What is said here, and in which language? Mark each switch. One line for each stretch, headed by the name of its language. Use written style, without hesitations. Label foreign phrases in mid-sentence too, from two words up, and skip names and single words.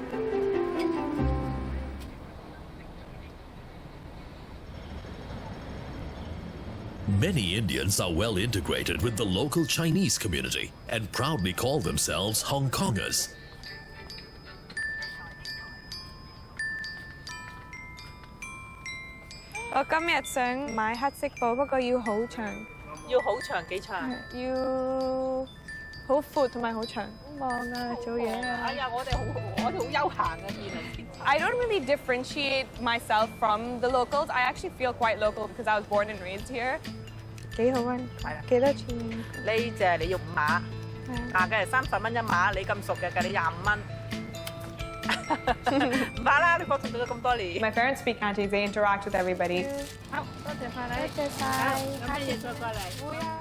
English: Many Indians are well integrated with the local Chinese community and proudly call themselves Hong Kongers.
Cantonese: I 今日想買黑色布，不過要好長。要好長幾長？要好闊同埋好長。忙啊，做嘢啊。哎呀，我哋好休閒啊，見嚟。
English: I don't really differentiate myself from the locals. I actually feel quite local because I was born and raised here.
Cantonese: 幾好啊！係啦。幾多錢？呢隻你要5碼，嘅係30蚊一碼，你咁熟嘅計你25蚊。唔怕啦，你放咗咁多年。
English: My parents speak Cantonese. They interact with everybody.
Cantonese: 好，多謝晒你。多謝晒。有咩嘢再過嚟？會啊。